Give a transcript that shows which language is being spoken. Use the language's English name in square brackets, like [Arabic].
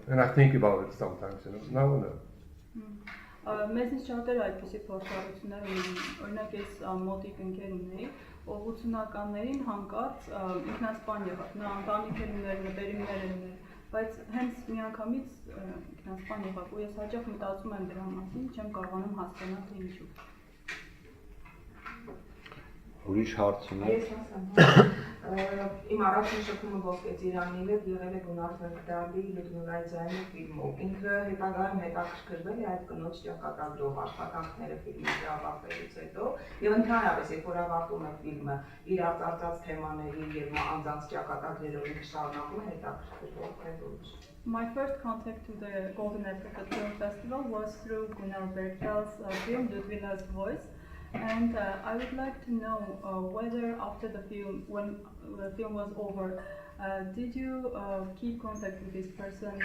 [English] And I think about it sometimes, now and then. [Armenian] Մեզնից շատերը այդպիսի փորձառություններ ունեն, օրինակ ես մոտիկ ընկեր ունեի, ով 80-ականներին հանկարծ ինքնասպան եղավ, նա ընտանիք ուներ, մտերիմներ ուներ, բայց հենց միանգամից ինքնասպան եղավ, ու ես հաճախ մտածում եմ դրա մասին, չեմ կարողանում հասկանալ թե ինչու։ Ուրիշ հարց ունեք։ Ես հասկանում իմ առաջին շփումը ոսկե Իրանին հետ եղել է Գունար Բերգդալի Լյուդմիլայի ձայնի ֆիլմով։ Ինքը հետագայում հետաքրքրվել է այդ կնոջ ճակատագրով աշխատանքները ֆիլմի ավարտելուց հետո եւ ընդհանրապես երբ որ ավարտում է ֆիլմը իր արծարծած թեմաների եւ անձանց ճակատագրերով ինքը շարունակում է հետաքրքրվել թե ոչ։ [English] My first contact to the Golden Apricot Film Festival was through Gunnar Bergdahl's film Ludmila's Voice. And I would like to know whether after the film, when the film was over, did you keep contact with this person?